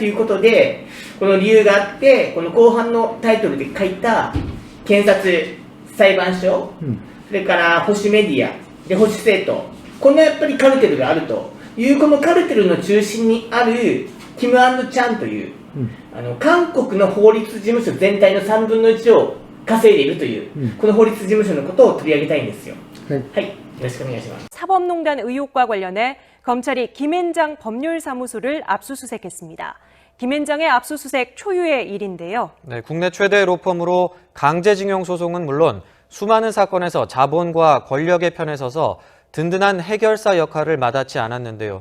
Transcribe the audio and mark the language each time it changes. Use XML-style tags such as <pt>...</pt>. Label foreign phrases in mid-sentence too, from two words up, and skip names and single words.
<ja>いうことで、この理由があって、この後半のタイトルで書いた検察、裁判所、それから保守メディア、で保守政党、このやっぱりカルテルがあるという、このカルテルの中心にあるキム・アンド・チャンという、韓国の法律事務所全体の3分の1を稼いでいるという、この法律事務所のことを取り上げたいんですよ。はい、よろしくお願いします。</ja> <ko>사법농단 의혹과 관련해 검찰이 김앤장 법률사무소를 압수수색했습니다. 김앤장의 압수수색 초유의 일인데요. 네, 국내 최대 로펌으로 강제징용 소송은 물론 수많은 사건에서 자본과 권력의 편에 서서 든든한 해결사 역할을 마다치 않았는데요.</ko>